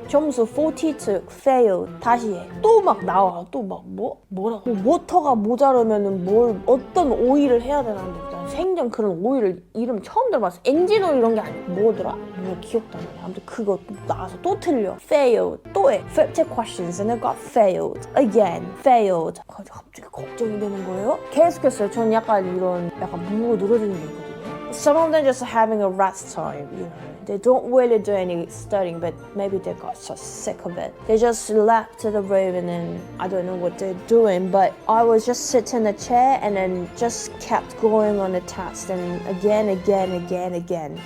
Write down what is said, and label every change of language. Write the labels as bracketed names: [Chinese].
[Korean] 점수 42 fail. 다시 해. 또 막 나와. 또 막 뭐라고 워터가 모자르면은 어떤 오일을 해야 되는데 일단 생전 그런 오일을 이름 처음 들어봤어. 엔진 오일 이런 게 아니고 뭐더라? 기억도 안 나. 아무튼 그거 나와서 또 틀려. fail. 또 해. [English] 50 questions and I got failed. Again. failed. [Korean] 갑자기 걱정이 되는 거예요. 계속했어요. 저는 약간 무고 늘어지는 게 있거든요. [English] Some of them just having a rest time, They don't really do any studying, but maybe they got so sick of it. They just left the room and then I don't know what they're doing, but I was just sitting in a chair and then just kept going on the test and again.